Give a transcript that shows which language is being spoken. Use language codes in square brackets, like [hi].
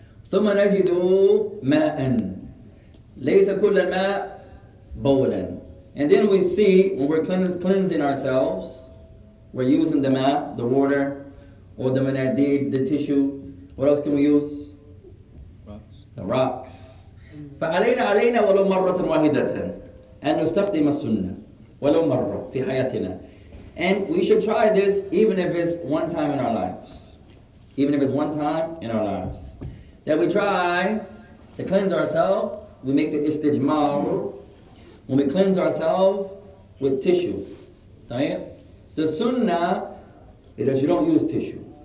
[ar] ثم نجد ماء. ليس كل الماء بولا. [en] And then we see when we're cleansing ourselves, we're using the ma, the water, or the manadid, the tissue. What else can we use? Rocks. The rocks. [ar] فعلينا ولو مرة واحدة أن نستخدم السنة ولو مرة في حياتنا. [en] And we should try this even if it's one time in our lives. Even if it's one time in our lives. That we try to cleanse ourselves. We make the istijmar. When we cleanse ourselves with tissue. The sunnah is that you don't use tissue.